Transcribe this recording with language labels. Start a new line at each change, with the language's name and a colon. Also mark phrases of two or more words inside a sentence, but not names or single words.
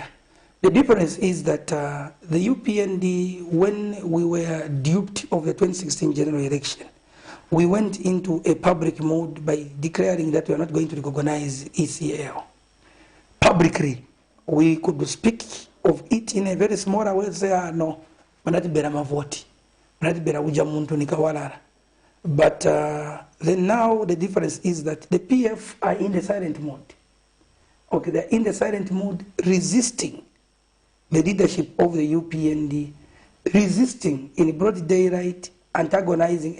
English: The difference is that the UPND, when we were duped of the 2016 general election, we went into a public mode by declaring that we are not going to recognize ECL. Publicly, we could speak of it in a very small way, say, no,
Nyanja: manatibera mavoti, manatibera uja muntu nikawalala.
English: But then now the difference is that the PF are in the silent mode. Okay, they're in the silent mode, resisting the leadership of the UPND, resisting in broad daylight, antagonizing.